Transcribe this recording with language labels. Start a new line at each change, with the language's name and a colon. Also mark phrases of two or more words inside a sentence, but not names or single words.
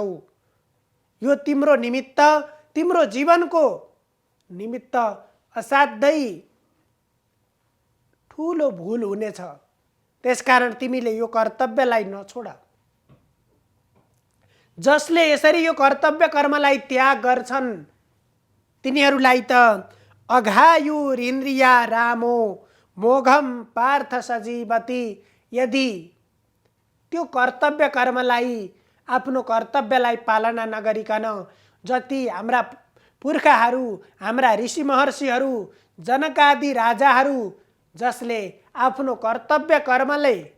Nepali: यो तिम्रो निमित्त, तिम्रो जीवनको निमित्त असाध्यै ठुलो भूल हुनेछ। त्यसकारण तिमीले यो कर्तव्यलाई नछोड। जसले यसरी यो कर्तव्य कर्मलाई त्याग गर्छन् तिनीहरूलाई त
Sanskrit: अघायुरिन्द्रिया रामो मोघम पार्थ सजीवती।
Nepali: यदि त्यो कर्तव्य कर्मलाई आफ्नो कर्तव्यलाई पालना नगरिकन जति हाम्रा पुर्खाहरू हाम्रा ऋषि महर्षिहरू जनकादि राजाहरू जसले आफ्नो कर्तव्य कर्मले